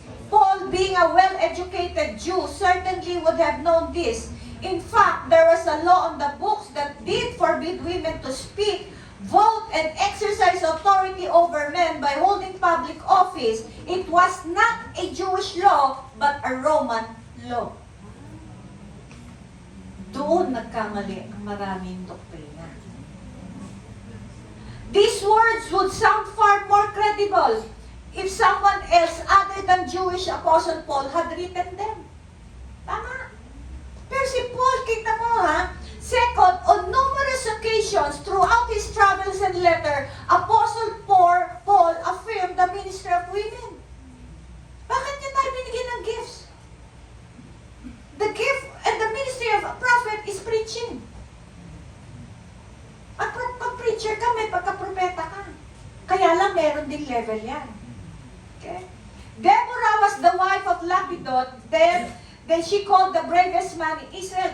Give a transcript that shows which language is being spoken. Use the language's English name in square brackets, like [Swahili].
[English] Paul, being a well-educated Jew, certainly would have known this. In fact, there was a law on the books that did forbid women to speak, vote, and exercise authority over men by holding public office. It was not a Jewish law, but a Roman law. [Filipino] Doon nagkamali ang maraming doktrina. [English] These words would sound far more credible if someone else other than Jewish Apostle Paul had written them. Tama. [Filipino] Pero si Paul, kita mo ha, [English] second, on numerous occasions throughout his travels and letter, Apostle Paul affirmed the ministry of women. [Filipino] Bakit niya tayo binigyan ng gifts? [English] The gift and the ministry of a prophet is preaching. [Filipino] At pag-preacher ka, may pagka-propeta ka. Kaya lang meron din level yan. Okay? [English] Deborah was the wife of Lapidot, then she called the bravest man in Israel.